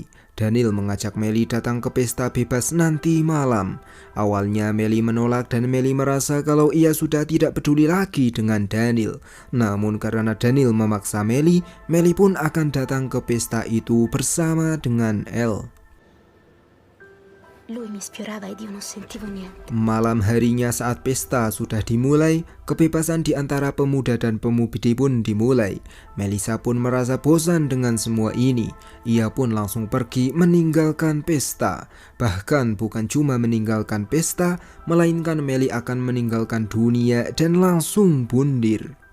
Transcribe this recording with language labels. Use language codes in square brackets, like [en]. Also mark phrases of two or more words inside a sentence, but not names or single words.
[id] Daniel mengajak Melly datang ke pesta bebas nanti malam. Awalnya Melly menolak dan Melly merasa kalau ia sudah tidak peduli lagi dengan Daniel. Namun karena Daniel memaksa Melly, Melly pun akan datang ke pesta itu bersama dengan Elle. [it] Lui mi sfiorava ed io non sentivo niente. [id] Malam harinya saat pesta sudah dimulai, kebebasan di antara pemuda dan pemudi pun dimulai. Melissa pun merasa bosan dengan semua ini. Ia pun langsung pergi meninggalkan pesta. Bahkan bukan cuma meninggalkan pesta, melainkan Melly akan meninggalkan dunia dan langsung bundir.